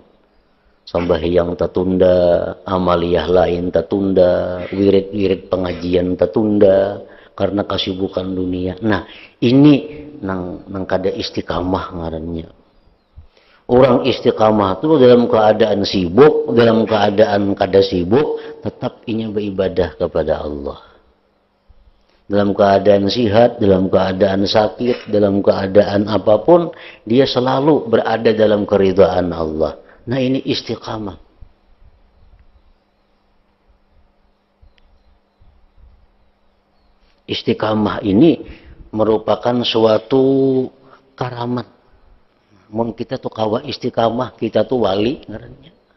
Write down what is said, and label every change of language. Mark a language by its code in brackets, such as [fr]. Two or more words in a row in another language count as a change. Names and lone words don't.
[id] Sembahyang tertunda, amaliyah lain tertunda, wirid-wirid pengajian tertunda karena kesibukan dunia. [bjn] Nah, ini nang kada istiqamah ngarannya. [id] Orang istiqamah itu dalam keadaan sibuk, dalam keadaan kada sibuk, tetap inya beribadah kepada Allah. Dalam keadaan sehat, dalam keadaan sakit, dalam keadaan apapun, dia selalu berada dalam keridhaan Allah. Nah ini istiqamah. Istiqamah ini merupakan suatu karamat. [bjn] Mun kita tuh kawa istiqamah, kita tuh wali ngarannya.